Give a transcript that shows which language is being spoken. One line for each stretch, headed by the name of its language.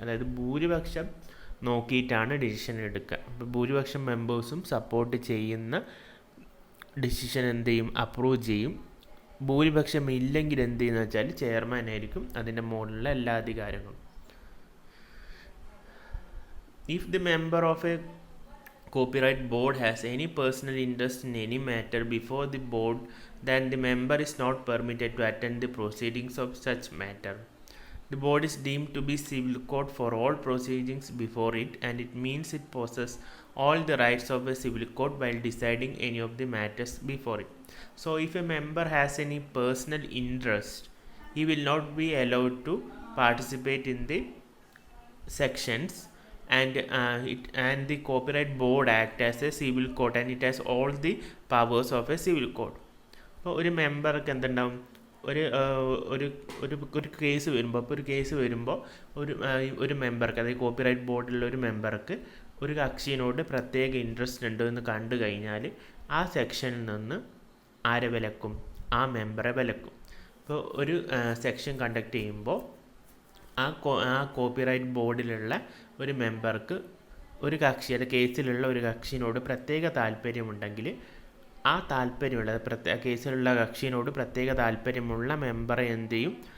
Malayalam: അതായത് ഭൂരിപക്ഷം നോക്കിയിട്ടാണ് ഡിസിഷൻ എടുക്കുക. അപ്പോൾ ഭൂരിപക്ഷം മെമ്പേഴ്സും സപ്പോർട്ട് ചെയ്യുന്ന ഡിസിഷൻ എന്ത് ചെയ്യും? അപ്രൂവ് ചെയ്യും. ഭൂരിപക്ഷം ഇല്ലെങ്കിൽ എന്ത് ചെയ്യുന്ന വെച്ചാൽ ചെയർമാനായിരിക്കും അതിൻ്റെ മുകളിലുള്ള എല്ലാ അധികാരങ്ങളും.
English: If the member of a copyright board has any personal interest in any matter before the board, then the member is not permitted to attend the proceedings of such matter. The board is deemed to be civil court for all proceedings before it, and it means it possesses all the rights of a civil court while deciding any of the matters before it. So if a member has any personal interest, he will not be allowed to participate in the sections, and the copyright board act as a civil court, and it has all the powers of a civil court.
Malayalam: അപ്പോൾ ഒരു മെമ്പർക്ക് എന്തുണ്ടാവും? ഒരു case വരുമ്പോൾ ഒരു മെമ്പർക്ക്, അതായത് copyright ബോർഡിലുള്ള ഒരു മെമ്പർക്ക് ഒരു കക്ഷിയോട് പ്രത്യേക ഇൻട്രസ്റ്റ് ഉണ്ട് എന്ന് കണ്ടു കഴിഞ്ഞാൽ ആ സെക്ഷനിൽ നിന്ന് ആരെ വിലക്കും? ആ മെമ്പറെ വിലക്കും. ഇപ്പോൾ ഒരു സെക്ഷൻ കണ്ടക്ട് ചെയ്യുമ്പോൾ ആ കോപ്പിറൈറ്റ് ബോർഡിലുള്ള ഒരു മെമ്പർക്ക് ഒരു കക്ഷി, അത് കേസിലുള്ള ഒരു കക്ഷിയോട് പ്രത്യേക താല്പര്യമുണ്ടെങ്കിൽ ആ താല്പര്യമുള്ള കേസിലുള്ള കക്ഷിയോട് പ്രത്യേക താല്പര്യമുള്ള മെമ്പറെ എന്ത് ചെയ്യും?